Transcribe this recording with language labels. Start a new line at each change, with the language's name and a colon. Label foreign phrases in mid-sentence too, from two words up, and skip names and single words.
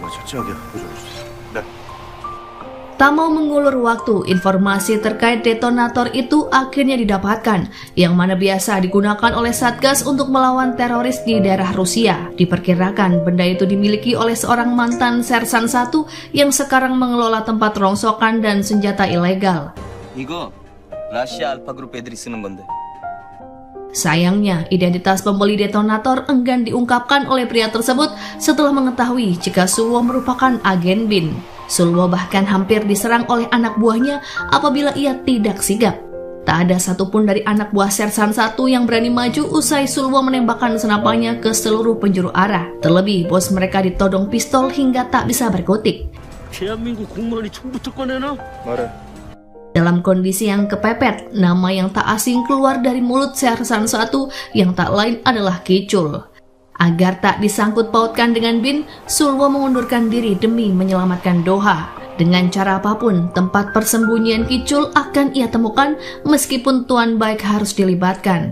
Indonesian: Tak mau mengulur waktu, informasi terkait detonator itu akhirnya didapatkan, yang mana biasa digunakan oleh Satgas untuk melawan teroris di daerah Rusia. Diperkirakan benda itu dimiliki oleh seorang mantan Sersan 1 yang sekarang mengelola tempat rongsokan dan senjata ilegal.
Korean: 이거 러시아 알파 그룹 애들이 쓰는 건데.
Indonesian: Sayangnya, identitas pembeli detonator enggan diungkapkan oleh pria tersebut setelah mengetahui jika Sulwo merupakan agen BIN. Sulwo bahkan hampir diserang oleh anak buahnya apabila ia tidak sigap. Tak ada satupun dari anak buah Sersan 1 yang berani maju usai Sulwo menembakkan senapannya ke seluruh penjuru arah. Terlebih, bos mereka ditodong pistol hingga tak bisa berkutik.
Korean: 대한민국 공무원이 총부터 꺼내나? 말해.
Indonesian: Dalam kondisi yang kepepet, nama yang tak asing keluar dari mulut Sersan 1 yang tak lain adalah Kicul. Agar tak disangkut pautkan dengan BIN, Sulwo mengundurkan diri demi menyelamatkan Doha. Dengan cara apapun, tempat persembunyian Kicul akan ia temukan meskipun Tuan Baik harus dilibatkan.